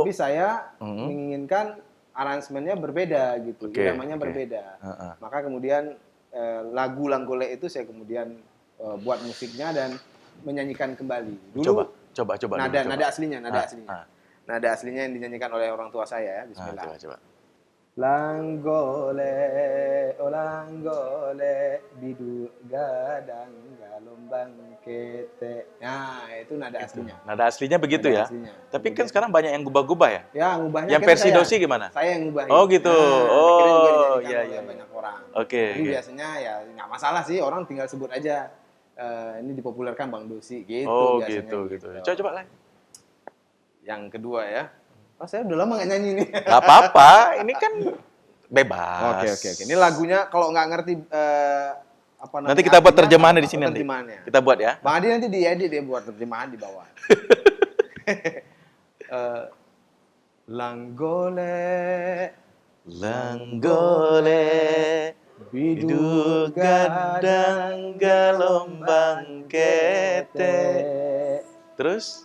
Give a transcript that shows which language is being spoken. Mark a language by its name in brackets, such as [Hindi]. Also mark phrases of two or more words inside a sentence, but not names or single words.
[Indonesian] Tapi saya menginginkan aransemennya berbeda gitu, Oke, namanya oke. berbeda. Heeh. Maka kemudian lagu Langgolek itu saya kemudian buat musiknya dan menyanyikan kembali. Dulu Coba. nada aslinya, Ah. nada aslinya yang dinyanyikan oleh orang tua saya ya. Bismillah. Coba. [Minangkabau] Langgole, oh langgole, biduk gadang galombang kete. [Indonesian] Nah, itu nada aslinya. Nada aslinya begitu Nada ya. aslinya. Tapi kan Kemudian- sekarang banyak yang gubah-gubah ya. Ya, ngubahnya Yang akhirnya versi saya. dosi gimana? Saya yang ngubahin. Oh gitu. Akhirnya juga Oh dijadikan iya oleh iya. banyak orang. Oke. Jadi Oke. biasanya ya nggak masalah sih, orang tinggal sebut aja. Ini dipopulerkan Bang Dosi gitu Oh biasanya gitu. gitu. Coba lagi. Yang kedua ya. Oh, saya udah lama nggak nyanyi nih. Gak apa-apa. Ini kan bebas. Oke. Ini lagunya kalau nggak ngerti apa namanya? Nanti kita buat artinya, terjemahannya apa- di sini nanti. terjemahannya. Kita buat ya. Bang Adi nanti diedit dia buat terjemahan di bawah. Langgole, [Minangkabau] Langgole, biduk gadang galombang kete. [Indonesian] Terus?